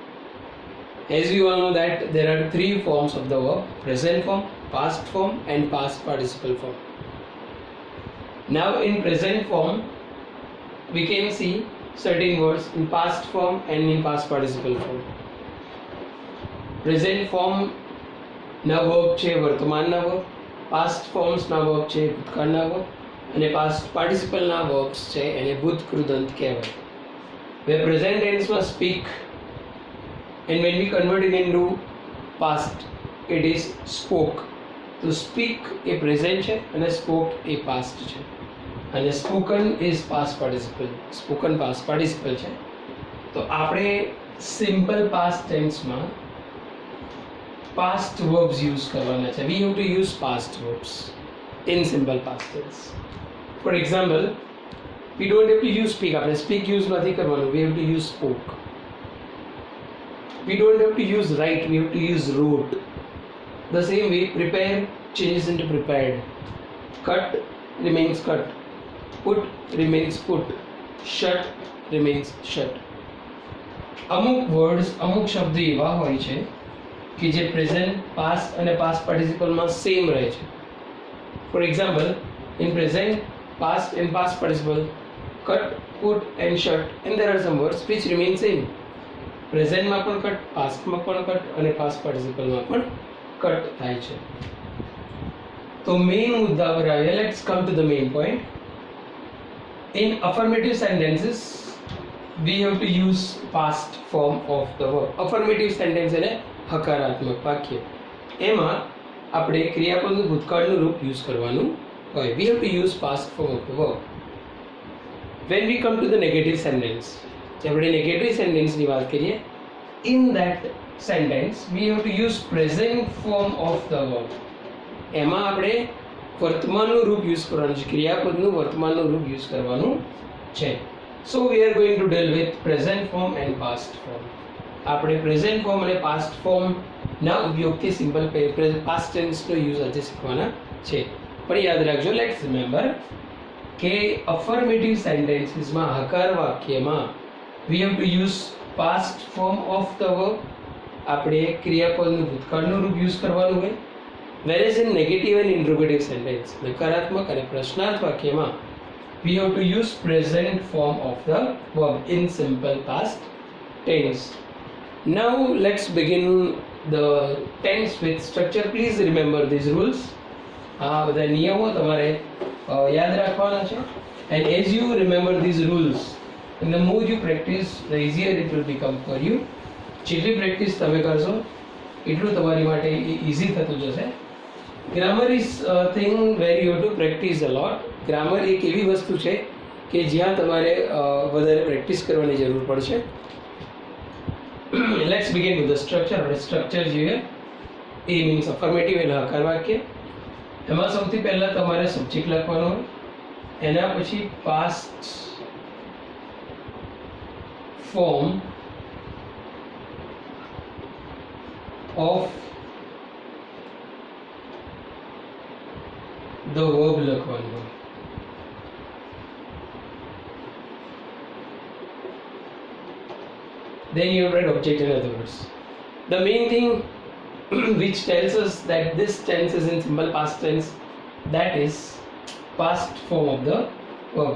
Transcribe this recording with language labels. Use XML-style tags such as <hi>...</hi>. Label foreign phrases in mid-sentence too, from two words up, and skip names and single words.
<en>As we all know that there are three forms of the verb: present form, past form and past participle form. Now in present form, we can see certain words in past form and in past participle form. present form</en> <gu>ના વર્બ છે વર્તમાનના વર્બ,</gu> <en>past formsના</en> <gu>વર્બ છે ભૂતકાળના વર્બ અને</gu> <en>past participleના</en> <gu>વર્બ્સ છે એને ભૂત કૃદંત કહેવાય.</gu> <en>Where present tense must speak, and when we convert it into past it is spoke.</en> <gu>તો speak એ present છે અને spoke એ past છે અને</gu> <en>spoken is past participle. spoken past participle</en> <gu>છે. તો આપણે</gu> <en>simple past tense</en> <gu>માં</gu> <en>past verbs use</en> <hi>करवाना चाहिए.</hi> <en>We have to use past verbs in simple past tense. For example, we don't have to use speak.</en> <hi>आपने speak use नहीं करवाना.</hi> <en>We have to use spoke. We don't have to use write. We have to use wrote. The same way, prepare changes into prepared. Cut remains cut. Put remains put. Shut remains shut.</en> <gu>અમુક વર્ડ્સ અમુક શબ્દ એવા હોય છે કે જે</gu> <en>present past</en> <gu>અને</gu> <en>past participleમાં</en> <gu>સેમ રહે છે.</gu> <en>For example, in present past and past participle cut, put and shut, and there are some words which remain same.</en> <gu>પ્રેઝન્ટમાં પણ કટ, પાસ્ટમાં પણ કટ અને</gu> <en>past participleમાં</en> <gu>પણ કટ થાય છે. તો મેઇન મુદ્દા પર આવ્યા.</gu> <en>Let's come to the main point. In affirmative sentences we have to use past form of the verb. Affirmative sentence</en> <gu>એટલે હકારાત્મક વાક્ય. એમાં આપણે ક્રિયાપદનું ભૂતકાળનું રૂપ યુઝ કરવાનું હોય.</gu> <en>We have to use past form of the verb. When we come to the negative sentence,</en> <gu>આપણે negative sentence ની વાત કરીએ,</gu> <en>in that sentence we have to use present form of the verb.</en> <gu>એમાં આપણે વર્તમાનનું રૂપ યુઝ કરવાનું છે. ક્રિયાપદનું વર્તમાનનું રૂપ યુઝ કરવાનું છે.</gu> <en>So we are going to deal with present form and past form.</en> <gu>આપણે</gu> <en>present form</en> <gu>અને</gu> <en>past form</en> <gu>ના ઉપયોગથી</gu> <en>simple past tense</en> <gu>નો યુઝ આજે શીખવાના છે. પણ યાદ રાખજો,</gu> <en>let's remember કે affirmative sentencesમાં</en> <gu>હકાર વાક્યમાં</gu> <en>we have to use past form of the verb.</en> <gu>આપણે ક્રિયાપદનું ભૂતકાળનું રૂપ યુઝ કરવાનું હોય.</gu> <en>whereas in negative and interrogative sentence,</en> <gu>નકારાત્મક અને પ્રશ્નાર્થ વાક્યમાં</gu> <en>we have to use present form of the verb in simple past tense. Now let's begin the tense with structure. Please remember these rules.</en> <gu>બધા નિયમો તમારે યાદ રાખવાના છે.</gu> <en>And as you remember these rules, and the more you practice, the easier it will become for you.</en> <gu>જેટલી પ્રેક્ટિસ તમે કરશો એટલું તમારી માટે ઇઝી થતું જશે.</gu> <en>Grammar is thing where you to practice a lot.</en> <gu>ગ્રામર એક એવી વસ્તુ છે કે જ્યાં તમારે વધારે પ્રેક્ટિસ કરવાની જરૂર પડશે.</gu> <en>Let's begin with the structure.</en> <gu>આપણે સ્ટ્રક્ચર જોઈએ.</gu> <en>A means affirmative</en> <gu>એટલે હકાર વાક્ય. એમાં સૌથી પહેલાં તમારે સબ્જેક્ટ લખવાનો હોય, એના પછી</gu> <en>past form of the verb</en> <gu>લખવાનું હોય.</gu> <en>Then you write object in other words. The main thing which tells us that this tense is in simple past tense, that is past form of the verb.</en>